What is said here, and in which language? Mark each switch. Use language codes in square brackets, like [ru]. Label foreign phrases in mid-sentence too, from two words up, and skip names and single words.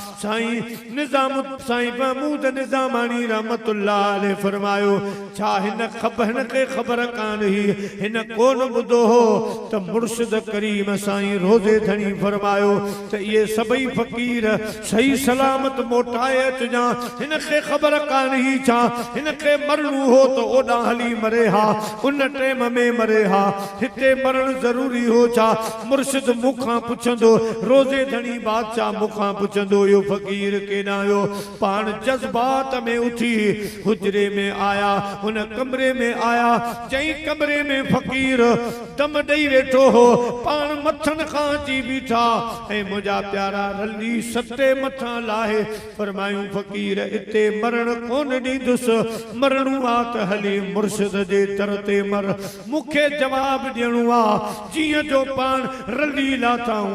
[sd] साईं महमूद निज़ामानी [ar] رحمة الله عليه [sd] फरमायो, छा हिन खे ख़बर कान हुई, हिन कोन ॿुधो हो त मुर्शिद करीम साईं रोज़े धनी फरमायो त इहे सभई फकीर सही सलामत मोटाए अचजां। हिन खे ख़बर कान हुई छा हिन खे मरणो हो तो ओडा हली मरे हा, उन टाइम में मरे हा, हिते मरण जरूरी हो छा? मुर्शिद मुखां पुछंदो, रोज़े धनी बादशाह मुखां पुछंदो यो फकीर केना आयो। पान जज्बात में उठी हुजरे में आया, उन कमरे में आया, जई कमरे में फकीर दम ॾेई वेठो हो, पान मथन खां अची बीठा ऐं मुंहिंजा प्यारा रली सते मथां लाहे फरमायूं फकीर इते मरण कोन ॾींदुसि, मरणो आ त हली मुर्शिद जे दर ते मर, मूंखे जवाब ॾियणो आ जीअं जो पाण रली लाथाऊं।